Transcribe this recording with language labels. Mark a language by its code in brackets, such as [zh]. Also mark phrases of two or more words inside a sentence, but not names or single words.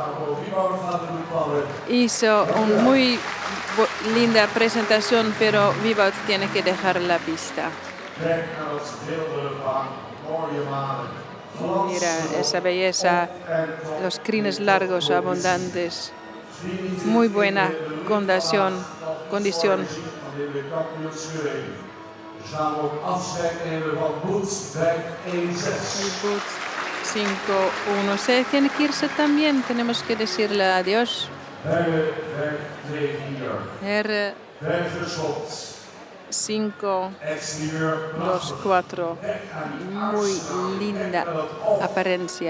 [es] Hizo una muy linda presentación, pero Wiebert tiene que dejar la pista. Mira esa belleza, los crines largos, abundantes, muy buena condición. [nl] Gaan we ook afscheid nemen van Boet 5-1-6. [es] El Boet 5-1-6 tiene que irse también. Tenemos que decirle adiós. Herre 5-2-4. Herre Vergeschopt. 5-2-4. Muy linda apariencia.